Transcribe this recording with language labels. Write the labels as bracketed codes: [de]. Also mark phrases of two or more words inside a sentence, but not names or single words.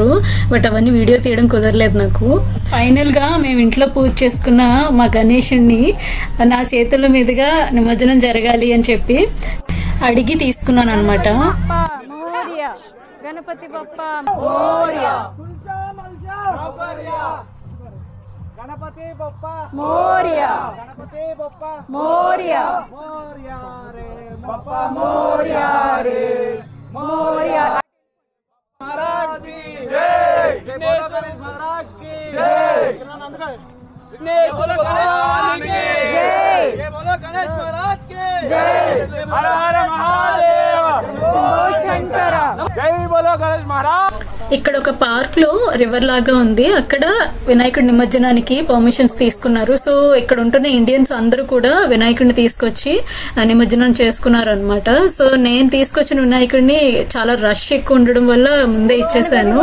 [te] బట్ అవన్నీ వీడియో తీయడం కుదరలేదు నాకు. ఫైనల్ గా మేము ఇంట్లో పూజ చేసుకున్న మా గణేశుడిని నా చేతుల మీదుగా నిమజ్జనం జరగాలి అని చెప్పి అడిగి తీసుకున్నాను అనమాట. [mr] गणपति बप्पा मोरया, गणपति बप्पा मोरिया, गणपति बप्पा मोरिया, मोरिया रे बप्पा मोरिया रे मोरिया। [hi] महाराज की जय, गणेश महाराज की जय, विघ्नेश भगवान की जय, ये बोलो गणेश महाराज की जय, हर हर महादेव, शंकर, जय बोलो गणेश महाराज। [te] ఇక్కడ ఒక పార్క్ లో రివర్ లాగా ఉంది. అక్కడ వినాయకుడి నిమజ్జనానికి పర్మిషన్స్ తీసుకున్నారు. సో ఇక్కడ ఉంటున్న ఇండియన్స్ అందరూ కూడా వినాయకుడిని తీసుకొచ్చి నిమజ్జనం చేసుకున్నారు అనమాట. సో నేను తీసుకొచ్చిన వినాయకుడిని చాలా రష్ ఎక్కువ ఉండడం వల్ల ముందే ఇచ్చేసాను.